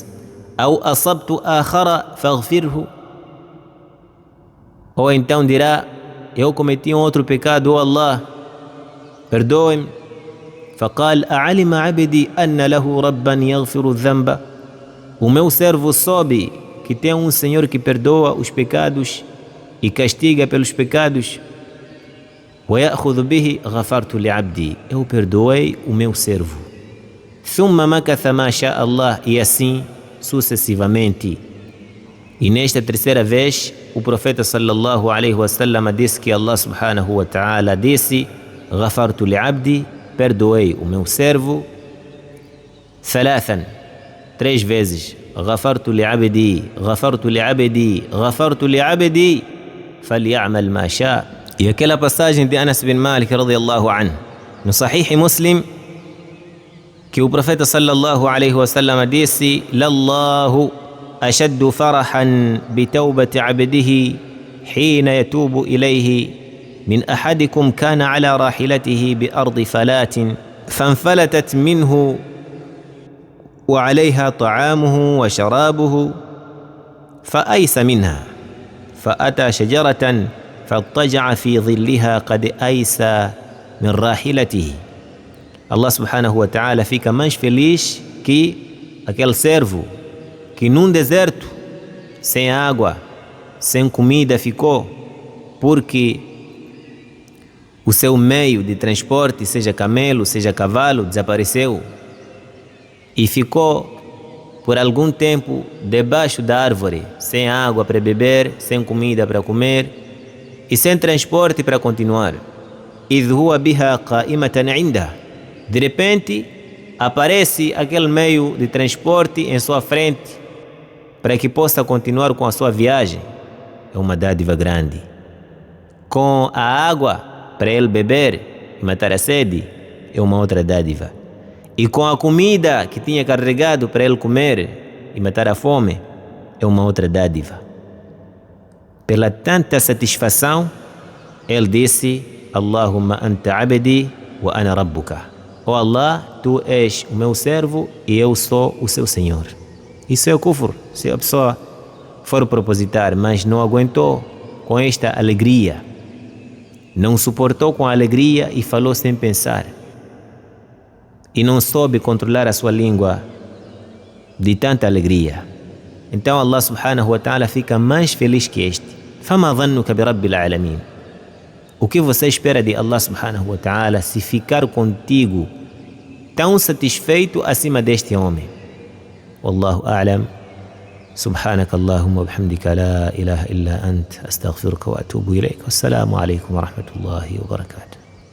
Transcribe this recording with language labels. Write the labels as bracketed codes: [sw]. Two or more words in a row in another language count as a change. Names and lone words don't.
[ar] أو أصبت آخر فاغفره, [pt] ou então dirá eu cometi outro pecado, oh Allah perdoe-me. [ar] فقال أعلم عبدي أن له ربا يغفر الذنب, [pt] o meu servo soube que tem Senhor que perdoa os pecados e castiga pelos pecados. [ar] ويأخذ به غفرت لعبدي, [pt] eu perdoei o meu servo. [ar] ثم مكث ما شاء الله, [pt] e assim sucessivamente. E nesta terceira vez o profeta [ar] صلى الله عليه وسلم [pt] disse que [ar] الله سبحانه وتعالى [pt] disse [ar] غفرت لعبدي, [pt] perdoei o meu servo. ثلاثا, 3 vezes. [ar] غفرت لعبدي غفرت لعبدي غفرت لعبدي فليعمل ما شاء. [pt] E aquela passagem de Anas bin Malik [ar] رضي الله عنه [pt] no Sahih Muslim, que o profeta [ar] صلى الله عليه وسلم disse لله أشد فرحا بتوبة عبده حين يتوب إليه من أحدكم كان على راحلته بأرض فلاة فانفلتت منه وعليها طعامه وشرابه فأيس منها فأتى شجرة فاضطجع في ظلها قد أيس من راحلته. الله سبحانه وتعالى [pt] fica mais feliz que aquele servo que num deserto, sem água, sem comida ficou, porque o seu meio de transporte, seja camelo, seja cavalo, desapareceu e ficou por algum tempo debaixo da árvore, sem água para beber, sem comida para comer e sem transporte para continuar. [ar] إذ هو بها قائمة عنده, [pt] de repente aparece aquele meio de transporte em sua frente para que possa continuar com a sua viagem. É uma dádiva grande. Com a água para ele beber e matar a sede, é uma outra dádiva. E com a comida que tinha carregado para ele comer e matar a fome, é uma outra dádiva. Pela tanta satisfação, ele disse [ar] اللهم أنت عبدي وأنا ربك. [pt] Oh Allah, tu és o meu servo e eu sou o seu Senhor. Isso é o kufr. Se a pessoa for propositar, mas não aguentou com esta alegria, não suportou com a alegria e falou sem pensar, e não soube controlar a sua língua de tanta alegria, então [ar] الله سبحانه وتعالى [pt] fica mais feliz que este. [ar] فما ظنك برب العالمين. [pt] O que você espera de [ar] الله سبحانه وتعالى [pt] se ficar contigo tão satisfeito acima deste homem? [ar] والله أعلم. سبحانك اللهم وبحمدك لا إله إلا أنت أستغفرك وأتوب إليك والسلام عليكم ورحمة الله وبركاته.